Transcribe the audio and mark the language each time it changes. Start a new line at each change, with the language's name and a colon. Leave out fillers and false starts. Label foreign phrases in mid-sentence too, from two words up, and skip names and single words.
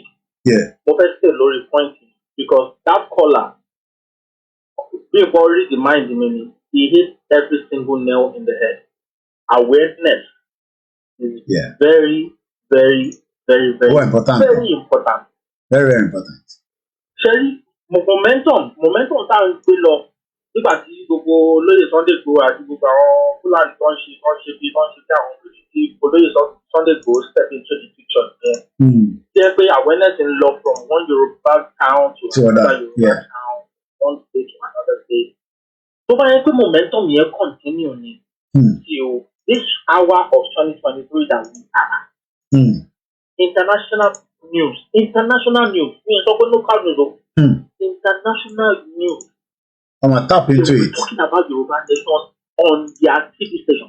Yoruba: Mo fẹ́
English: stay lórí point because that caller
Yoruba: bí nǹkan
English: read the mind
Yoruba: mi ni
English: he hit every single nail in the head. Awareness is very, very, very, very, important. Very important. Very, very important.
Yoruba: Ṣẹ́rí momentum tá à ń gbé lọ nígbà tí gbogbo olóyè Sunday Igboho àti gbogbo àwọn Fúlàní tó ń ṣe bí àwọn olóyè Sunday Igboho
English: step into the picture
Yoruba: yẹn. Jẹ́ pé
English: awareness
Yoruba: ń lọ
English: from one Yoruba town to another Yoruba town, one state to another state.
Yoruba: Tó bá yẹ pé
English: momentum yẹn continue ni till this hour of 2023 that we are. International news. We ain't talking local news. International news. I'm gonna tap into it. Talking about Yoruba nation on their TV station.